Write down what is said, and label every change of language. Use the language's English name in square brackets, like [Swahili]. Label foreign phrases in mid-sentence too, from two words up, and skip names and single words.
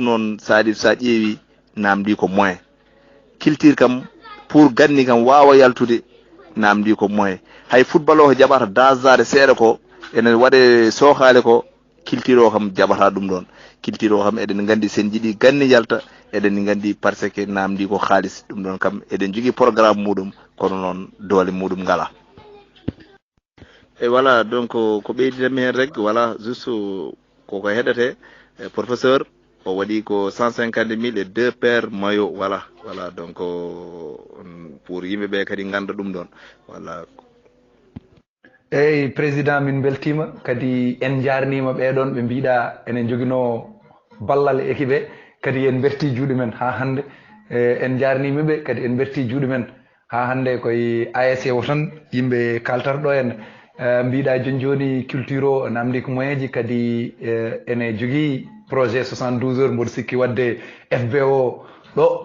[Fula] noon Salif sa ƴeewi namdi ko [French] moyen culture [Fula] kam pour ganni kam wawa yaltude namdi ko moyen hay football o jaɓata dasade seeɗa ko ene waɗe sohale ko culture o kam jaɓata ɗum ɗon culture o kam eɗen gandi sen jiiɗi ganni yalta eɗen gandi [French] par ce que [Fula] namdi ko haalis ɗum ɗon kam eɗen jogui programme muɗum kono noon doole muɗum ngala e [French] voilà donc [Fula] ko ɓeyditanmi hen rek [French] voilà juste [Fula] koko heɗate professeur o waɗi ko 150 000 [French] et 2 paires maillot voilà donc pour [Fula] yimɓeɓe kadi ganda ɗum ɗon voilà eyyi président min beltima kadi en jarnima ɓeɗon ɓe mbiɗa enen joguino ballal équipe e kadi en berti juuɗe men ha hande en jarnimaɓe kadi en berti juuɗe men ha hande koye ASC o tan yimɓe kaltata ɗo en mbiɗa joni culture o namdi ko moyen ji kadi ene jogui [French] projet 72 heures [Fula] mboɗo sikki wadde FBO ɗo